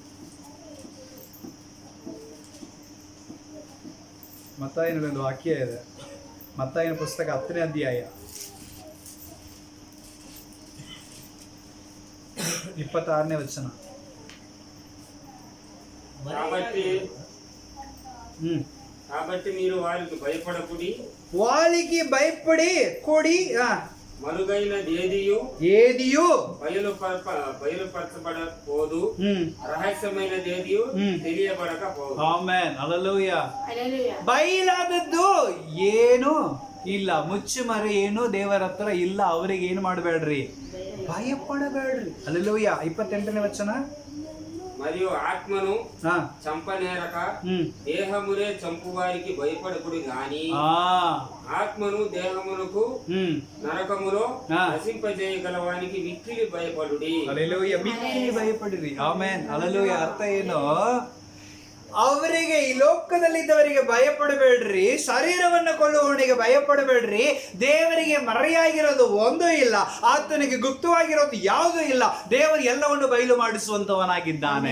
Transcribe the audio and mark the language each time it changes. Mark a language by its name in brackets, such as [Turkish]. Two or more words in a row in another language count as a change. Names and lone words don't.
[Kannada] ಮತ್ತಾಯನಲ್ಲಿ ಒಂದು ವಾಕ್ಯ ಇದೆ, ಮತ್ತಾಯನ ಪುಸ್ತಕ 10ನೇ ಅಧ್ಯಾಯ 26ನೇ ವಚನ. [Telugu] కాబట్టి మీరు వారికి భయపడకుడి, వారికి భయపడి కొడి మరుగైనదేదియు ఏదియు బయలుపరచబడపోదు, రహస్యమైనదేదియు తెలియబడకపోదు. [Kannada] ಆಮೆನ್, ಹಲ್ಲೆಲೂಯಾ. [Telugu] హల్లెలూయా. [Kannada] ಬಯಲಾದದ್ದು ಏನು ಇಲ್ಲ, ಮುಚ್ಚುಮರೆ ಏನು ದೇವರ ಹತ್ರ ಇಲ್ಲ. ಅವರಿಗೆ ಏನು ಮಾಡಬೇಡ್ರಿ, ಭಯಪಡಬೇಡ್ರಿ. ಹಲ್ಲೆಲೂಯಾ. 28ನೇ ವಚನ. [Telugu] మరియు ఆత్మను చంపనేరక దేహమునే చంపువారికి భయపడకుడి గాని ఆత్మను దేహమునకు నరకములో నశింపజేయగలవానికి మిక్కిలి భయపడుడి. [Kannada] హల్లెలూయా. మిక్ಕಿಲಿ ಭಯಪಡಿರಿ. ಆಮೆನ್, ಹಲ್ಲೆಲೂಯಾ. ಅರ್ಥ ಏನು? ಅವರಿಗೆ, ಈ ಲೋಕದಲ್ಲಿದ್ದವರಿಗೆ ಭಯಪಡಬೇಡ್ರಿ, ಶರೀರವನ್ನು ಕೊಳ್ಳುವವನಿಗೆ ಭಯಪಡಬೇಡ್ರಿ. ದೇವರಿಗೆ ಮರೆಯಾಗಿರೋದು ಒಂದೂ ಇಲ್ಲ, ಆತನಿಗೆ ಗುಪ್ತವಾಗಿರೋದು ಯಾವುದೂ ಇಲ್ಲ. ದೇವರು ಎಲ್ಲವನ್ನು ಬಯಲು ಮಾಡಿಸುವಂತವನಾಗಿದ್ದಾನೆ.